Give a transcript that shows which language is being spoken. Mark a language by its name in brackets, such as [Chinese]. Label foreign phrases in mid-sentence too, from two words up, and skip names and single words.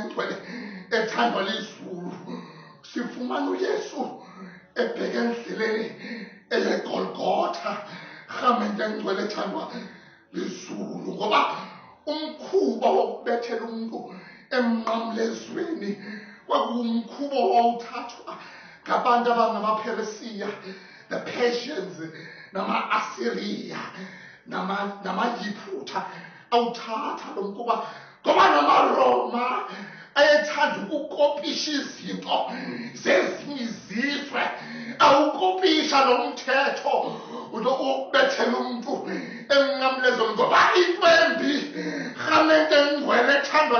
[Zulu] ngcwele ethandwa lizulu sifumana uYesu ebheke endleleni eGolgota khamenze ngcwele ethandwa lizulu ngoba umkhuba wokubethela umuntu emnqamlezweni kwakuwumkhuba owawuthathwa ngabantu abangamaPheresiya, [English] the Persians, [Zulu] nama-Assyria, namaYiphutha awuthatha lo mkhuba ngoba namaRoma ayethanda ukukopisha izinto zezinye izizwe awukopisha lo mthetho wokubethela umuntu emnqamlezweni ngoba impembi khamenze ngcwele ethandwa